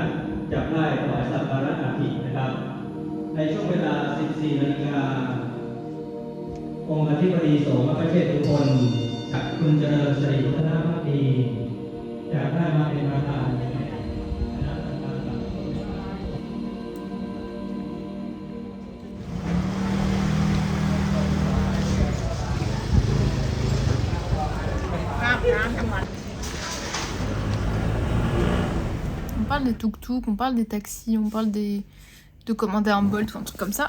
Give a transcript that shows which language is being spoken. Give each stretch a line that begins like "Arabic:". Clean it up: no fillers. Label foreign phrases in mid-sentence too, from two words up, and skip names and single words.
Thai: สถ์จะได้ถวายสักการะอัฐินะครับในช่วงเวลา 14 นาฬิกาองค์อธิบดีสงฆ์พระเชษฐุพนกับคุณเจริญสิริวัฒนภักดีจะได้มาเป็นประธานในคณะกรรมการ
French: On parle des tuk-tuk, on parle des taxis, on parle de commander un Bolt ou un truc comme ça.